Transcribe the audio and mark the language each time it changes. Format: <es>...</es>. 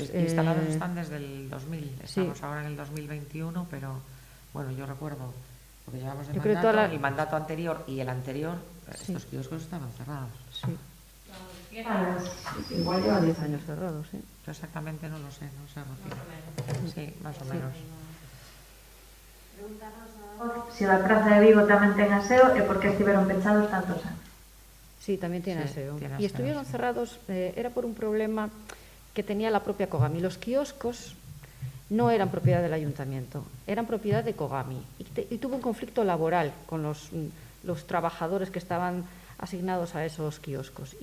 <es>Instalados están desde el 2000, estamos ahora en el 2021, pero bueno, yo recuerdo, porque llevamos el mandato anterior y el anterior, estos kioscos estaban cerrados. Sí. Igual llevan 10 años cerrados, ¿sí? Yo exactamente no lo sé, Rocío. Sí, más o menos.</es> <gl>Si la Praza de Vigo tamén ten aseo, e por que estiveron pechados tantos anos?</gl> <es>Sí, también tiene aseo. Y estuvieron cerrados, era por un problema que tenía la propia Kogami. Los kioscos no eran propiedad del ayuntamiento, eran propiedad de Kogami. Y tuvo un conflicto laboral con los trabajadores que estaban asignados a esos kioscos.</es>